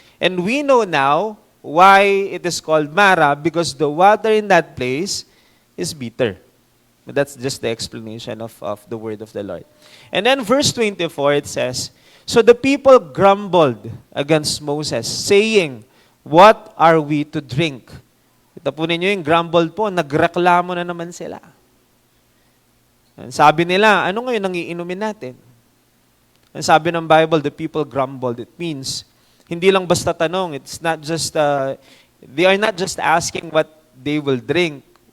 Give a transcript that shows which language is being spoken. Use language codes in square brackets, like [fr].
[en] And we know now why it is called Mara because the water in that place is bitter. But that's just the explanation of the word of the Lord. And then verse 24, it says, so the people grumbled against Moses, saying, what are we to drink? [tl] Ito po ninyo yung grumbled po, nagreklamo na naman sila. Sabi nila, ano ngayon ang iinumin natin? Ang sabi ng Bible, [en] the people grumbled. It means, [tl] hindi lang basta tanong. [en] It's not just, they are not just asking what they will drink.